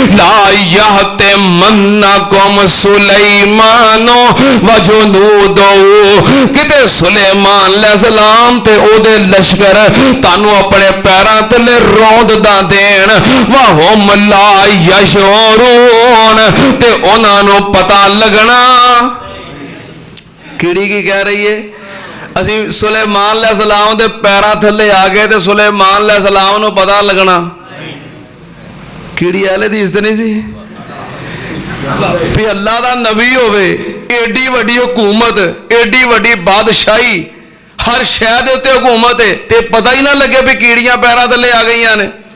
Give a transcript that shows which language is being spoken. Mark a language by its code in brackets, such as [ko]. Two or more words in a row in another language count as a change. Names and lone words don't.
[ar] لا يحطمنكم سليمان وجنوده, [pa] کتے سلیمان علیہ السلام تے اوہدے لشکر تانوں اپنے پیراں تلے روند دا دین. [ar] وهم لا يشعرون, [pa] تے اونہاں نوں پتہ لگنا. کیڑی کی کہہ رہی ہے? اسی سلیمان علیہ السلام دے پیراں تھلے آ گئے تے سلیمان علیہ السلام نوں پتہ لگنا. کیڑی آلے دی عزت نہیں سی بھئی اللہ دا نبی ہووے، ایڈی وڈی حکومت، ایڈی وڈی بادشاہی، ہر شہر دے اتے حکومت ہے، تے پتہ ہی نہ لگے بھئی کیڑیاں پیراں تھلے آ گئیاں نے.